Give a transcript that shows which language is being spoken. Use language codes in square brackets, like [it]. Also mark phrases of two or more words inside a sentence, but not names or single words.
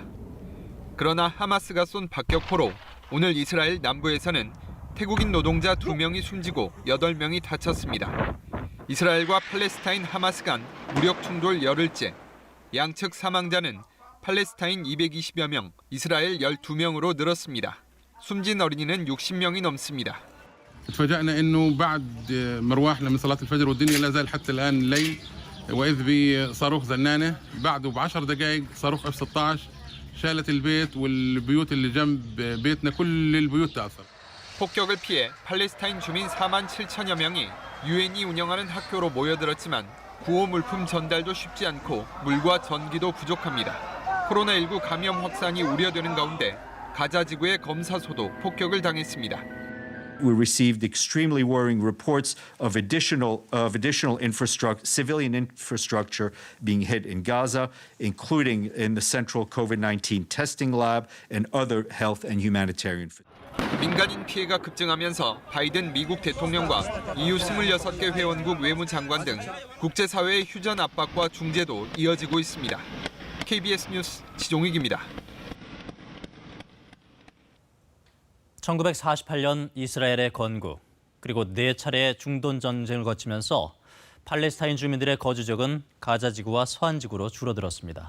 [ko] 그러나 하마스가 쏜 박격포로 오늘 이스라엘 남부에서는 태국인 노동자 2명이 숨지고 8명이 다쳤습니다. 이스라엘과 팔레스타인 하마스 간 무력 충돌 열흘째. 양측 사망자는 팔레스타인 220여 명, 이스라엘 12명으로 늘었습니다. 숨진 어린이는 60명이 넘습니다. [ar] تفاجأنا إنه بعد مروحنا من صلاة الفجر والدنيا لا زال حتى الآن الليل وإذ بصاروخ زنانة بعده ب10 دقائق صاروخ F-16 شالت البيت والبيوت اللي جنب بيتنا كل البيوت تأثر. [ko] 폭격을 피해 팔레스타인 주민 4만 7천여 명이 유엔이 운영하는 학교로 모여들었지만 구호 물품 전달도 쉽지 않고 물과 전기도 부족합니다. 코로나19 감염 확산이 우려되는 가운데 가자 지구의 검사소도 폭격을 당했습니다. [en] We received extremely worrying reports of additional civilian infrastructure being hit in Gaza, including in the central COVID-19 testing lab and other health and humanitarian. [ko] 민간인 피해가 급증하면서 바이든 미국 대통령과 EU 26개 회원국 외무장관 등 국제사회의 휴전 압박과 중재도 이어지고 있습니다. KBS 뉴스 지종익입니다. 1948년 이스라엘의 건국, 그리고 4차례의 중동 전쟁을 거치면서 팔레스타인 주민들의 거주 지역은 가자 지구와 서한 지구로 줄어들었습니다.